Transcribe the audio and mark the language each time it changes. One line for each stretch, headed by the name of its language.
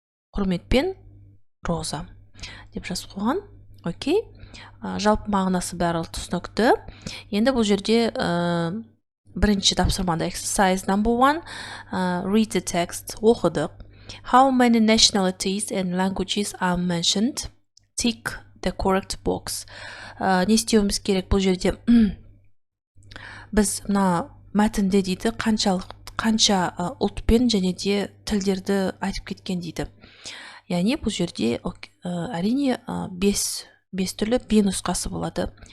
Kazakh: Құрметпен Роза деп жазып қойған. Окей. Жалпы мағынасы бәрі түсінікті. Енді бұл жерде бірінші тапсырмада
English: exercise number 1, read the text,
Kazakh: оқыдық.
English: How many nationalities and languages are mentioned? Tick the correct box.
Kazakh: Не істеуіміз керек бұл жерде? Біз мәтінде дейді қанша ұлтпен және де тілдерді айтып кеткен дейді. Яғни бұл жерде әрине 5 түрлі B нұсқасы болады.